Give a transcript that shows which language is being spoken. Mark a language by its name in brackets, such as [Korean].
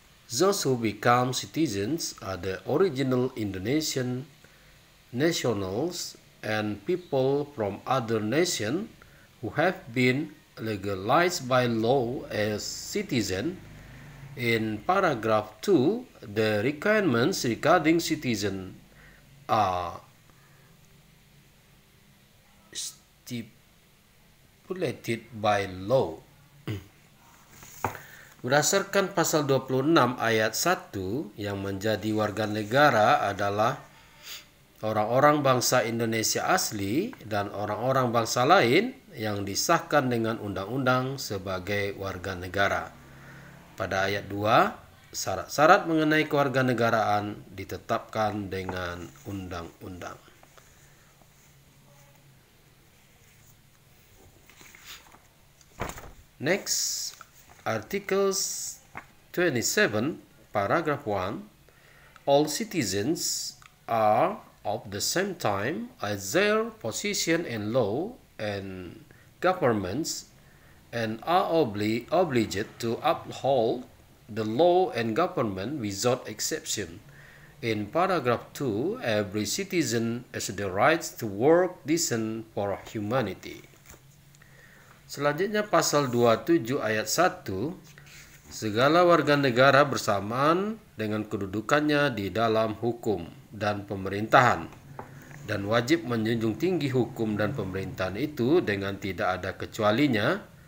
[English] Those who become citizens are the original Indonesian nationals and people from other nations who have been legalized by law as citizens. In paragraph 2, the requirements regarding citizen are stipulated by law. [Indonesian] Berdasarkan pasal 26 ayat 1, yang menjadi warga negara adalah orang-orang bangsa Indonesia asli dan orang-orang bangsa lain yang disahkan dengan undang-undang sebagai warga negara. Pada ayat 2, syarat-syarat mengenai kewarganegaraan ditetapkan dengan undang-undang. [English] Next, Articles 27, paragraph 1. All citizens are of the same time as their position in law and governments and are obliged to uphold the law and government without exception. In paragraph 2, every citizen has the rights to work decent for humanity. [Indonesian] Selanjutnya pasal 27 ayat 1, segala warga negara bersamaan dengan kedudukannya di dalam hukum dan pemerintahan dan wajib menjunjung tinggi hukum dan pemerintahan itu dengan tidak ada kecualinya.